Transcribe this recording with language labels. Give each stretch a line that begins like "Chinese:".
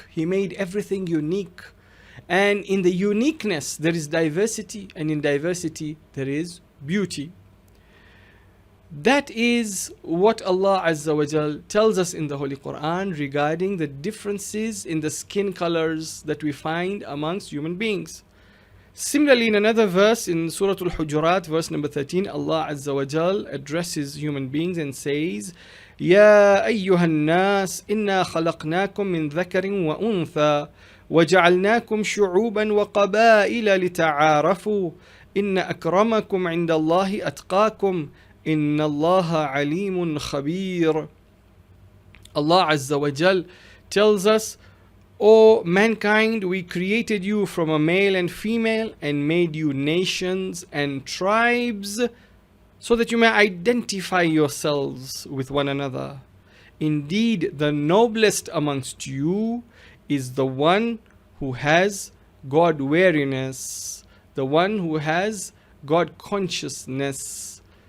English: He made everything unique. And in the uniqueness, there is diversity. And in diversity, there is beauty. That is what Allah Azza wa Jal tells us in the Holy Quran regarding the differences in the skin colors that we find amongst human beings. Similarly, in another verse in Surah Al-Hujurat, verse number 13, Allah Azza wa Jal addresses human beings and says,
Arabic: يَا أَيُّهَا النَّاسِ إِنَّا خَلَقْنَاكُم مِّن ذَكَرٍ وَأُنثَى وَجَعَلْنَاكُمْ شُعُوبًا وَقَبَائِلَ لِتَعَارَفُوا إِنَّ أَكْرَمَكُمْ عِندَ اللَّهِ أَتْقَاكُمْ إِنَّ اللَّهَ عَلِيمٌ خَبِيرٌ.
English: Allah Azza wa Jal tells us, O mankind, we created you from a male and female and made you nations and tribes so that you may identify yourselves with one another. Indeed, the noblest amongst you is the one who has God-wariness, the one who has God consciousness.